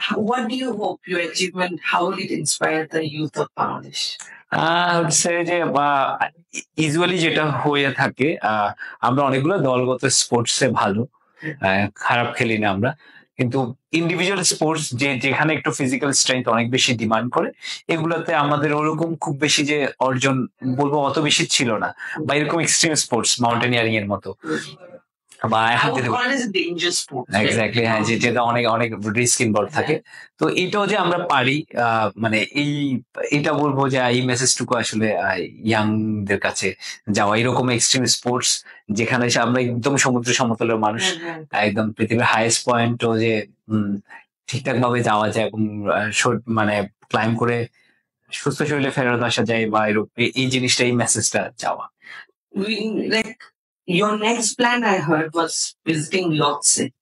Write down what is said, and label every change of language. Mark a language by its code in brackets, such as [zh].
[en] What do you hope your achievement, how will it inspire the youth of Bangladesh? [bn] হচ্ছে যে usually যেটা হয়ে থাকে, আমরা অনেকগুলো দলগত স্পোর্টসে ভালো, খারাপ খেলি না আমরা, কিন্তু ইন্ডিভিজুয়াল স্পোর্টস যেখানে একটু ফিজিক্যাল স্ট্রেংথ অনেক বেশি ডিমান্ড করে, এগুলোতে আমাদের ওরকম খুব বেশি যে অর্জন বলবো অত বেশি ছিল না, বা এরকম এক্সট্রিম স্পোর্টস মাউন্টেনিয়ারিং এর মতো বা এখন যদি এক্স্যাক্টলি, হ্যাঁ, যেটা অনেক অনেক রিস্ক ইনভলভ থাকে। তো এটাও যে আমরা পারি, মানে এটা বলবো যে এই মেসেজটুকু আসলে ইয়াংদের কাছে যাওয়া, এরকম এক্সট্রিম স্পোর্টস যেখানে আমরা একদম সমুদ্র সমতলের মানুষ, একদম পৃথিবীর হাইয়েস্ট পয়েন্টও যে ঠিকঠাক ভাবে যাওয়া যায় এবং মানে ক্লাইম্ব করে সুস্থ শরীরে ফেরত আসা যায়, বা এই জিনিসটা, এই মেসেজটা যাওয়া। [en] Like your next plan I heard was visiting Lhotse.